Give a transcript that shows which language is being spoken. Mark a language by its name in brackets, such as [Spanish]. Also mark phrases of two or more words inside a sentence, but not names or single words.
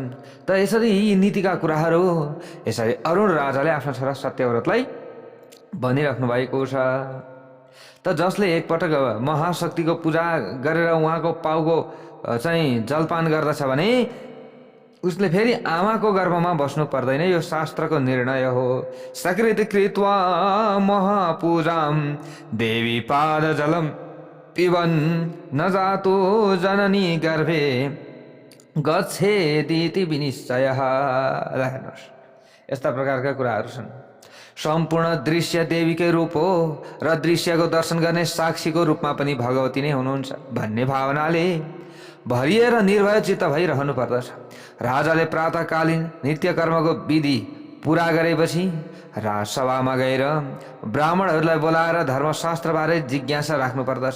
[Nepali] त यसरी यी नीतिका कुराहरू यसरी अरुण राजाले आफ्नो छोरा सत्यव्रतलाई भनिराख्नु भएको छ। त जसले एकपटक महाशक्तिको पूजा गरेर उहाँको पाउको चाहिँ जलपान गर्दछ भने उसले फेरि आमाको गर्भमा बस्नु पर्दैन। यो शास्त्रको निर्णय हो। [Sanskrit] सकृत कृत्वा महापूजाम देवी पाद जलम पिबन न जातो जननी गर्भे गच्छेदिति विनिश्चयः। [Nepali] हेर्नुहोस्, यस्ता प्रकारका कुराहरू छन्। सम्पूर्ण दृश्य देवीकै रूप हो र दृश्यको दर्शन गर्ने साक्षीको रूपमा पनि भगवती नै हुनुहुन्छ भन्ने भावनाले भरिएर निर्भय चित्त भइरहनु पर्दछ। राजाले प्रातःकालीन नित्य कर्मको विधि पूरा गरेपछि राजसभामा गएर ब्राह्मणहरूलाई बोलाएर धर्मशास्त्रबारे जिज्ञासा राख्नु पर्दछ।